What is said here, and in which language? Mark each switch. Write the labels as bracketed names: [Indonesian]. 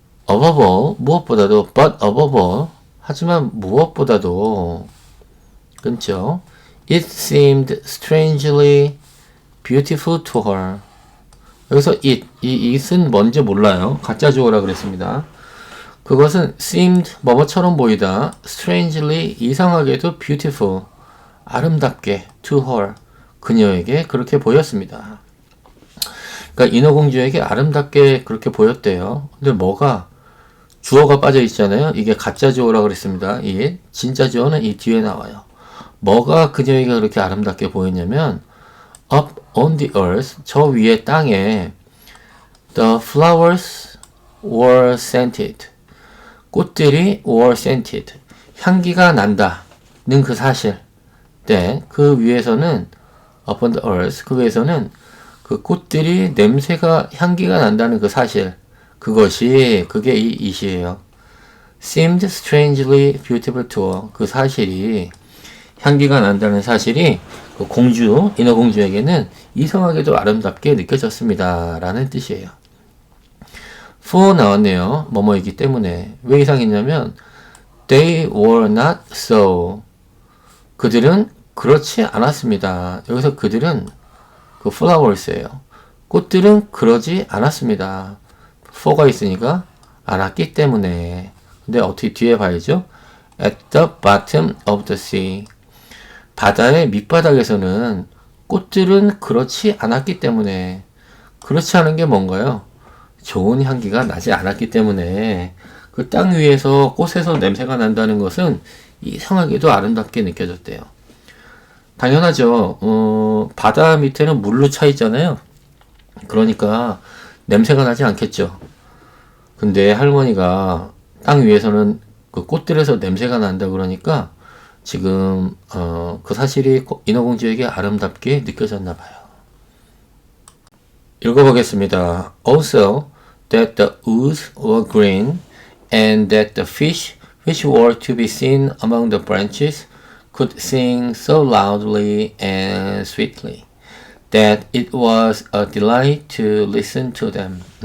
[Korean] above all, 무엇보다도, [English] but above all, [Korean] 하지만 무엇보다도, 끊죠. [English] It seemed strangely beautiful to her. [Korean] 여기서 이 it은 뭔지 몰라요. 가짜 주어라 그랬습니다. 그것은 seemed, 뭐뭐처럼 보이다, strangely, 이상하게도 beautiful, 아름답게, to her, 그녀에게 그렇게 보였습니다. 그러니까 인어공주에게 아름답게 그렇게 보였대요. 근데 뭐가? 주어가 빠져 있잖아요. 이게 가짜 주어라 그랬습니다. 이 진짜 주어는 이 뒤에 나와요. 뭐가 그녀에게 그렇게 아름답게 보였냐면 [English] up on the earth, [Korean] 저 위에 땅에 [English] the flowers were scented, [Korean] 꽃들이 were scented, 향기가 난다는 그 사실. 네, 그 위에서는 [English] upon the earth, [Korean] 그 위에서는 그 꽃들이 냄새가, 향기가 난다는 그 사실. 그게 이 it이에요. [English] seemed strangely beautiful to her. [Korean] 그 사실이 향기가 난다는 사실이 그 공주, 인어공주에게는 이상하게도 아름답게 느껴졌습니다. 라는 뜻이에요. for 나왔네요. 뭐뭐이기 때문에. 왜 이상했냐면 [English] they were not so. [Korean] 그들은 그렇지 않았습니다. 여기서 그들은 그 flowers예요. 꽃들은 그러지 않았습니다. for가 있으니까 않았기 때문에. 근데 어떻게 뒤에 봐야죠? [English] at the bottom of the sea. [Korean] 바다의 밑바닥에서는 꽃들은 그렇지 않았기 때문에. 그렇지 않은 게 뭔가요? 좋은 향기가 나지 않았기 때문에. 그 땅 위에서 꽃에서 냄새가 난다는 것은 이상하게도 아름답게 느껴졌대요. 당연하죠. 바다 밑에는 물로 차 있잖아요. 그러니까 냄새가 나지 않겠죠. 근데 할머니가 땅 위에서는 그 꽃들에서 냄새가 난다 그러니까 지금 그 사실이 인어공주에게 아름답게 느껴졌나 봐요. 읽어보겠습니다. [English] Also, that the woods were green and that the fish which were to be seen among the branches could sing so loudly and sweetly that it was a delight to listen to them.